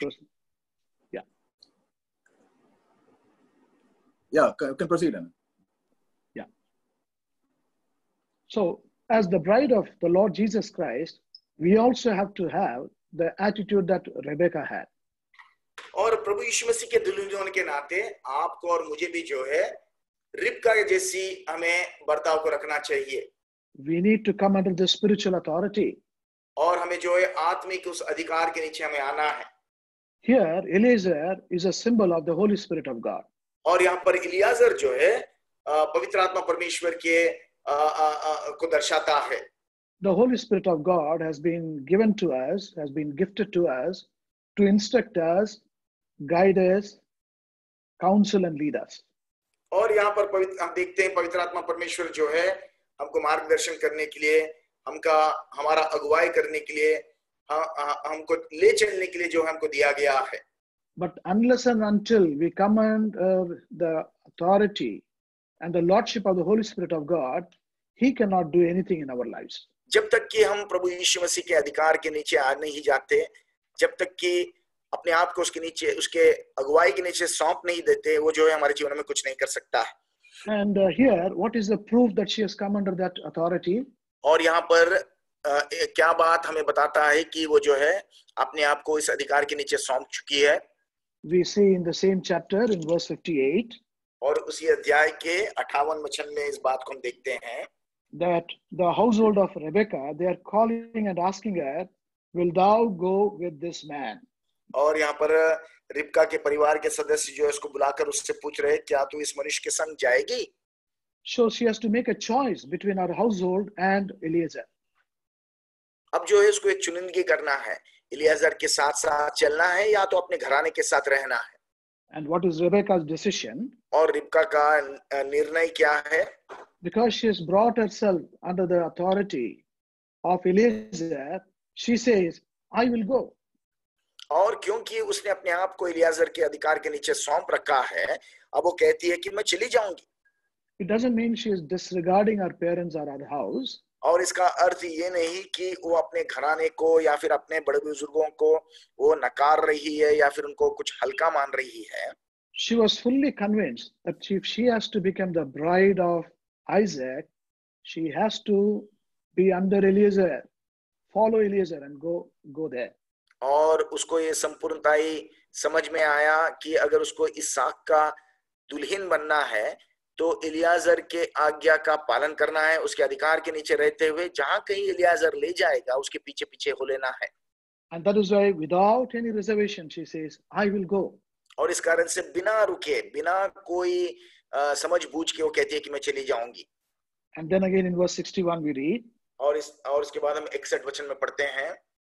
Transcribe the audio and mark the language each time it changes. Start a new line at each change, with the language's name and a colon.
English: proceed? Yeah, can proceed, Anna. Yeah. So, as the bride of the Lord Jesus Christ, we also have to have the attitude that Rebecca had.
Hindi: और प्रभु यीशु मसीह के दुल्हन होने के नाते आपको और मुझे भी जो है रिबका के जैसी हमें बर्ताव को रखना चाहिए।
English: We need to come under the spiritual authority.
Hindi: और हमें जो है आत्मिक उस अधिकार के नीचे हमें आना है।
English: Here, Eliezer is a symbol of the Holy Spirit of God.
Hindi: और यहाँ पर इलियाजर जो है पवित्र आत्मा परमेश्वर के को दर्शाता है।
English: The Holy Spirit of God has been given to us, has been gifted to us to instruct us, guide us, counsel and lead us.
Hindi: और यहाँ पर हम देखते हैं पवित्र आत्मा परमेश्वर जो है हमको मार्गदर्शन करने के लिए, हमारा अगुवाई करने के लिए, हमको ले चलने के लिए जो हमको दिया गया है।
English: But unless and until we come under the authority and the lordship of the Holy Spirit of God, He cannot do anything in our lives.
Hindi: जब तक कि हम प्रभु यीशु मसीह के अधिकार के नीचे आ नहीं जाते, जब तक कि अपने आप को उसके नीचे, उसके अगुवाई के नीचे सौंप नहीं देते, वो जो है हमारे जीवन में कुछ नहीं कर सकता है।
English: And here, what is the proof that she has come under that authority?
Hindi: और यहाँ पर क्या बात हमें बताता है कि वो जो है अपने आप को इस अधिकार के नीचे सौंप चुकी है।
English: We see in the same chapter in verse 58
Hindi: और उसी अध्याय के 58 वचन में इस बात को हम देखते हैं
English: that the household of Rebecca, they are calling and asking her, will thou go with this man?
Hindi: और यहाँ पर रिबका के परिवार के सदस्य जो है उसको बुलाकर उससे पूछ रहे, क्या तू इस मनुष्य के संग जाएगी?
English: So she has to make a choice between her household and Eliezer.
Hindi: अब जो है उसको एक चुनिंदगी करना है, इलियाजर के साथ साथ चलना है या तो अपने घराने के साथ रहना है।
English: And what is Rebecca's decision?
Hindi: और रिबका का निर्णय क्या है?
English: Because she has brought herself under the authority of Eliezer, she says, I will go.
Hindi: और क्योंकि उसने अपने आप को इलियाजर के अधिकार के नीचे सौंप रखा है, अब वो कहती है कि मैं चली जाऊंगी.
English: It doesn't mean she is disregarding her parents or her house.
Hindi: और इसका अर्थ ये नहीं कि वो अपने घराने को या फिर अपने बड़े बुजुर्गों को वो नकार रही है या फिर उनको कुछ हल्का मान रही है.
English: She was fully convinced that if she has to become the bride of Isaac, she has to be under Eliezer, follow Eliezer and go there.
Hindi: और उसको ये संपूर्णताई समझ में आया कि अगर उसको इसहाक का दुल्हन बनना है तो इलियाजर के आज्ञा का पालन करना है, उसके अधिकार के नीचे रहते हुए जहां कहीं इलियाजर ले जाएगा उसके पीछे पीछे हो लेना है.
English: And that is why without any reservation she says, I will go.
Hindi: और इस कारण से बिना रुके, बिना कोई समझ बूझ के वो कहती है कि मैं चली जाऊंगी.
English: And then again in verse 61 we read.
Hindi: और इसके बाद हम 61 वचन में पढ़ते हैं.